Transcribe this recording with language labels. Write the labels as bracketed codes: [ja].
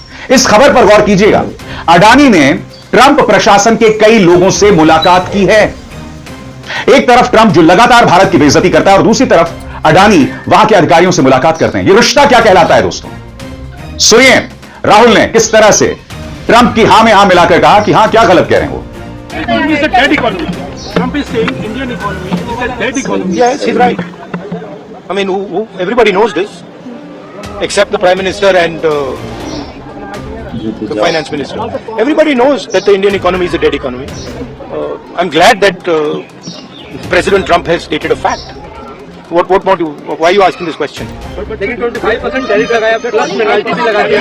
[hi] इस खबर पर गौर कीजिएगा। अडानी ने ट्रंप प्रशासन के कई लोगों से मुलाकात की है। एक तरफ ट्रंप जो लगातार भारत की बेइज्जती करता है और दूसरी तरफ अडानी वहां के अधिकारियों से मुलाकात करते हैं। यह रिश्ता क्या कहलाता है दोस्तों? सुनिए राहुल ने किस तरह से ट्रंप की हां में हां मिलाकर कहा कि हां, क्या गलत कह रहे हैं वो। [en] It's a dead economy. Trump is saying Indian economy is a dead economy. Yes, he's right. I mean, everybody knows this, except the Prime Minister and the Finance Minister. Everybody knows that the Indian economy is a dead economy. I'm glad that President Trump has stated a fact. What more do? Why are you asking this question? [hi] लेकिन 25% tariff लगाया, फिर plus penalty भी लगा दिया।